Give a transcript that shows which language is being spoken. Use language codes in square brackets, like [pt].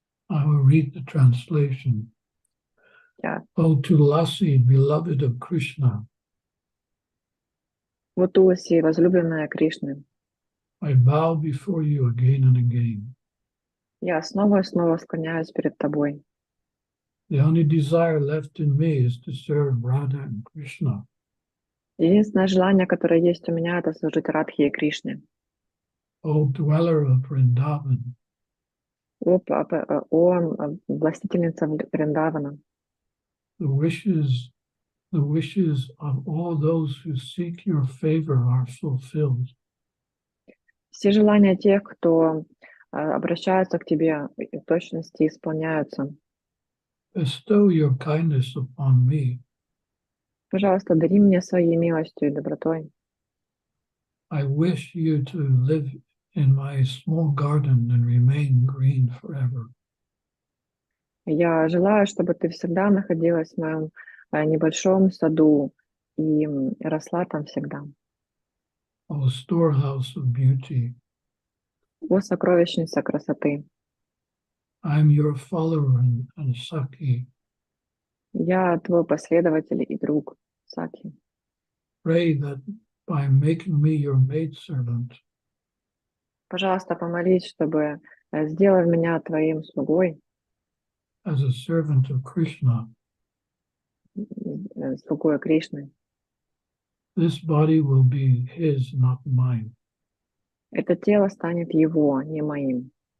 [en] I will read the translation. Yeah. O Tulasi, beloved of Krishna, [ru] Вот Туласи, возлюбленная Кришны, [en] I bow before you again and again. [ru] я снова и снова склоняюсь перед Тобой. [en] The only desire left in me is to serve Radha and Krishna. [ru] Единственное желание, которое есть у меня, это служить Радхе и Кришне. [en] O dweller of Vrindavan, [ru] О властительница Вриндавана, [en] the wishes of all those who seek your favor are fulfilled. [ru] все желания тех, кто обращаются к тебе и в точности исполняются. [en] Bestow your kindness upon me. [ru] Пожалуйста, дари мне своей милостью и добротой. [en] I wish you to live in my small garden and remain green forever. [ru] Я желаю, чтобы ты всегда находилась в моем небольшом саду и росла там всегда. [en] O storehouse of beauty, [ru] О, сокровищница красоты! [en] I am your follower and Saki. [ru] Я твой последователь и друг, Саки. [en] Pray that by making me your maidservant, [ru] Пожалуйста, помолись, чтобы сделай меня твоим слугой, [en] as a servant of Krishna, [ru] слугой Кришны. [en] this body will be his, not mine. [ru] Это тело станет его, не моим.